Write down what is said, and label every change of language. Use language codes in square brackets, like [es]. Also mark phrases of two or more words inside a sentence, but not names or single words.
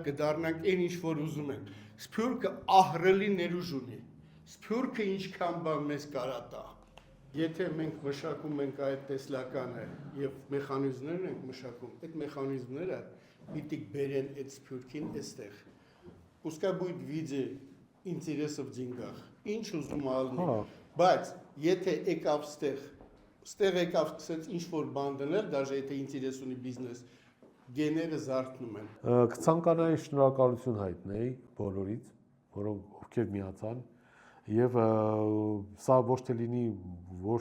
[hy] կդառնանք այն ինչ որ ուզում ենք։ Սփյուռքը ահռելի ներուժ ունի։ Սփյուռքը ինչքան բան մեզ կարա տա։ Եթե մենք մշակում ենք այդ տեսլականը եւ մեխանիզմներն ենք մշակում, այդ մեխանիզմները պիտի բերեն այդ սփյուռքին այստեղ։ [ru] Пускай будет в виде интересов в деньгах։ [hy] Ինչ ուզում ալնի։ Բայց եթե եկավ ստեղ եկավ սկսեց ինչ որ բան դնել, даже եթե ինտերես ունի բիզնես, գեները զարթնում են։ Կցանկանայի շնորհակալություն հայտնեի բոլորից, որոնք ովքեր միացան, եւ սա ոչ թե լինի ոչ